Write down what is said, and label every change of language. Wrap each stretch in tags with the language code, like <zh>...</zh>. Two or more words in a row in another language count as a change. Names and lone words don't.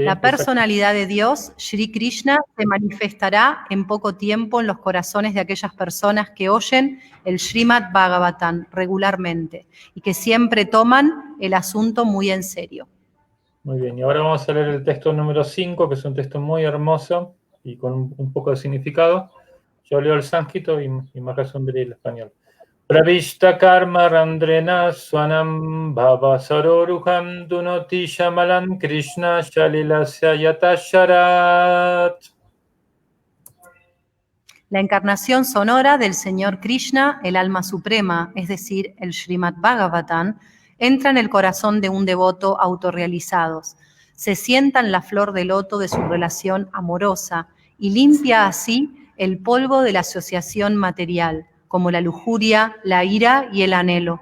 <es>la personalidad de Dios, Shri Krishna, se manifestará en poco tiempo en los corazones de aquellas personas que oyen el Srimad Bhagavatam regularmente y que siempre toman el asunto muy en serio. Muy bien, y ahora vamos a leer el texto número 5, que es un texto muy hermoso y con un poco de significado. Yo leo el sánscrito y Mahasundari el español.</es> <sa>Pravishta karma randrena swanam bhava saroruham dunoti shamalan Krishna shalilasya yatasharat.</sa> <es>La encarnación sonora del Señor Krishna, el alma suprema, es decir, el Srimad Bhagavatam, entra en el corazón de un devoto autorrealizado. Se sienta en la flor de loto de su relación amorosa y limpia así el polvo de la asociación material, como la lujuria, la ira y el anhelo.</es>